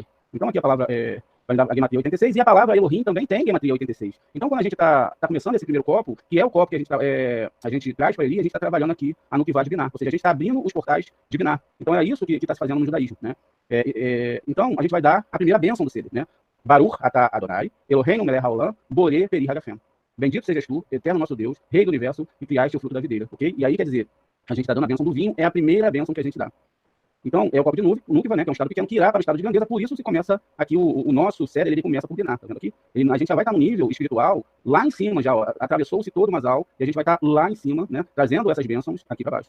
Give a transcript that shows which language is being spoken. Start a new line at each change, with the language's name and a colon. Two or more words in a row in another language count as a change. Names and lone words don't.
Portuguese: Então, aqui a palavra vai dar a gematria 86, e a palavra Elohim também tem gematria 86. Então, quando a gente está começando esse primeiro copo, que é o copo que a gente traz para ele, a gente está trabalhando aqui a Nukivá Divinar, ou seja, a gente está abrindo os portais Divinar. Então, é isso que está se fazendo no judaísmo, né? Então, a gente vai dar a primeira bênção do Seder, né?
Hebrew: ברוך אתה אדוני אלוהינו מלך העולם בורא פרי הגפן.
Portuguese: Bendito sejas tu, eterno nosso Deus, Rei do universo, que criaste o fruto da videira, ok? E aí, quer dizer, a gente está dando a bênção do vinho, é a primeira bênção que a gente dá. Então, é o copo de Nukva, né, que é um estado pequeno, que irá para o estado de grandeza, por isso se começa aqui o nosso Seder, ele começa por Dinar, tá vendo aqui? A gente já vai estar no nível espiritual, lá em cima já, ó, atravessou-se todo o Masal, e a gente vai estar lá em cima, né, trazendo essas bênçãos aqui para baixo.